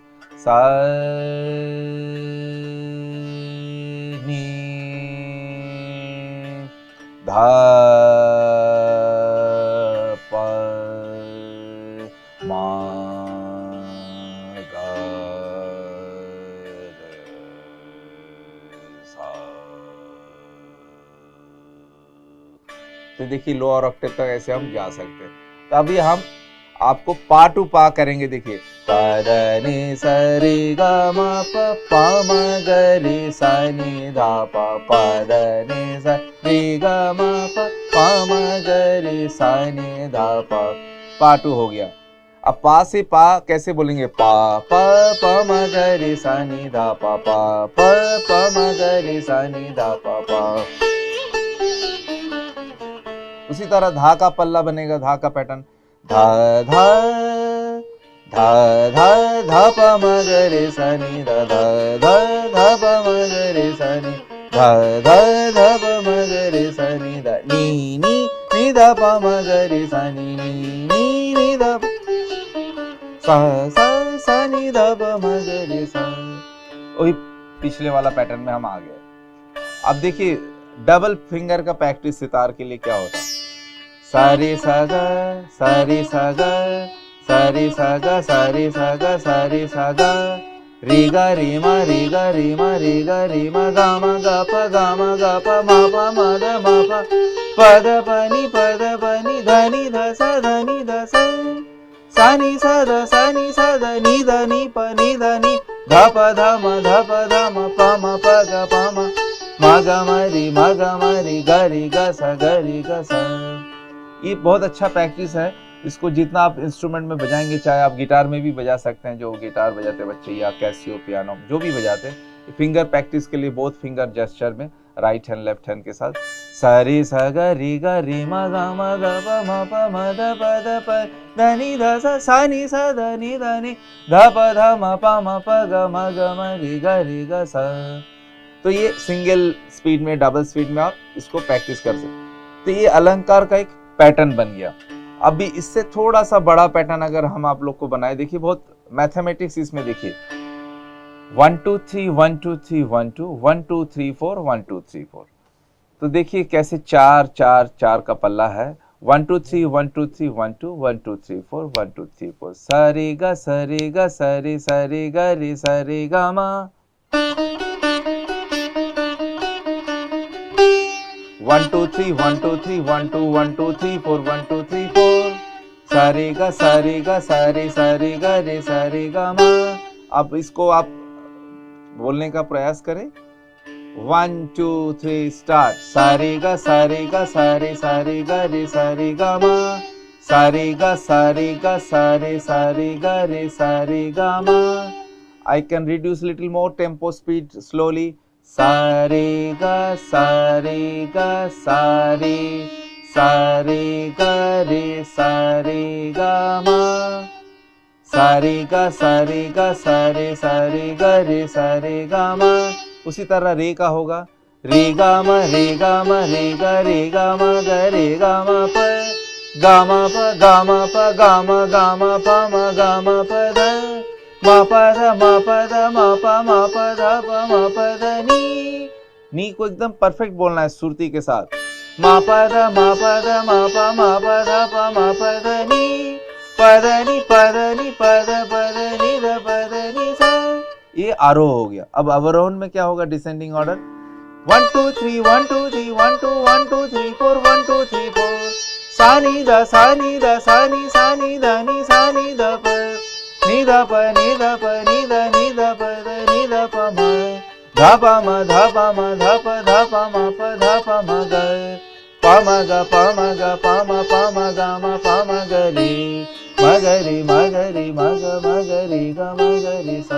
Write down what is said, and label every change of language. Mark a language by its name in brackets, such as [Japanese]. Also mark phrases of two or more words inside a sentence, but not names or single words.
[Hindi] सा नी धा प मा ग रे सा। तो देखिए [English] lower octave [Hindi] तक ऐसे हम जा सकते हैं। तो अभी हम आपको पा टू पा करेंगे। देखिए प ध नि सा रि ग म प प म ग रि सा नि धा प प ध नि सा रि ग म प प म ग रि सा नि धा प। पा टू हो गया। अब पा से पा कैसे बोलेंगे? पा प प म ग रि सा नि धा प प प प म ग रि सा नि धा प प। उसी तरह धा का पल्ला बनेगा, धा का पैटर्न धा धा धा धा धा प म ग रे सा नि धा धा धा धा प म ग रे सा नि धा धा धा प म ग रे सा नि धा नी नी नी धा प म ग रे सा नि नी नी नी धा सा सा सा नि धा प म ग रे सा। वही पिछले वाला पैटर्न में हम आ गए। अब देखिए [English] double finger [Hindi] का प्रैक्टिस सितार के लिए क्या होता है। सारी सा गा सारी सा गा सारी सा गा सारी सा गा सारी सा गा रि गा रि मा रि गा रि मा रि गा रि मा गा मा गा प गा मा गा प मा प म द म प प द प नि ध नि ध सा ध नि ध सा नि सा ध नि ध नि प नि ध नि ध प ध म प म प ग प म मा गा मा रि गा रि गा सा ग रि गा सा। ये बहुत अच्छा प्रैक्टिस है। इसको जितना आप इंस्ट्रूमेंट में बजाएंगे, चाहे आप गिटार में भी बजा सकते हैं, जो गिटार बजाते बच्चे या कैसियो पियानो जो भी बजाते हैं, [English] finger practice [Hindi] के लिए [English] both finger gesture [Hindi] में [English] right hand left hand [Hindi] के साथ सारी सा गा रि मा गा मा गा प म प म द प ध नि ध सा नि सा ध नि ध प ध म प ग म रि गा सा। तो ये [English] single speed [Hindi] में [English] double speed [Hindi] में आप इसको प्रैक्टिस कर सकते हैं। तो ये अलंकार का एक पैटर्न बन गया। अभी इससे थोड़ा सा बड़ा पैटर्न अगर हम आप लोग को बनाए, देखिए बहुत मैथमेटिक्स इसमें देखिए 1 2 3 1 2 3 1 2 1 2 3 4 1 2 3 4। तो देखिए कैसे 4 4 4 का पल्ला है। 1 2 3 1 2 3 1 2 1 2 3 4 1 2 3 4 सा रे गा सा रे गा सा रे गा रे सा रे गा मा 1 2 3 1 2 3 1 2 1 2 3 4 1 2 3 4 सा रे गा सा रे गा सा रे गा रे सा रे गा मा। अब इसको आप बोलने का प्रयास करें। 1 2 3 स्टार्ट। सारे गा सारे गा सारे सारे गा रे सारे गा मा, सारे गा सारे गा सारे सारे गा रे सारे गा मा। [English] I can reduce little more tempo speed slowly. [Hindi] सारे गा सारे गा सारे, सारे गा रे सारे गा मा, सारे गा सारे गा सारे सारे गा रे सारे गा मा, sare ga sare ga sare sare ga re sare ga ma। उसी तरह रे का होगा, रे गा मा रे गा मा रे गा मा ग रे गा मा प गा मा प गा मा प गा मा प मा प द मा प ध मा प ध मा प ध प ध नी को एकदम परफेक्ट बोलना है सुरती के साथ। मा प ध मा प ध मा प ध प ध नी प ध नी प ध नी प ध नी ध प ध नी सा। ये आरोह हो गया। अब अवरोहन में क्या होगा? [English] descending order [Hindi] 1 2 3 1 2 3 1 2 1 2 3 4 1 2 3 4 सा नी द सा नी द सा नी द नी सा नी द प नी द प नी द प नी द प म ध प म ध प म ध प म प ध प म ग प म ग प म ग प म ग म प म ग रे म ग रे म ग रे म ग रे ग म ग रे सा।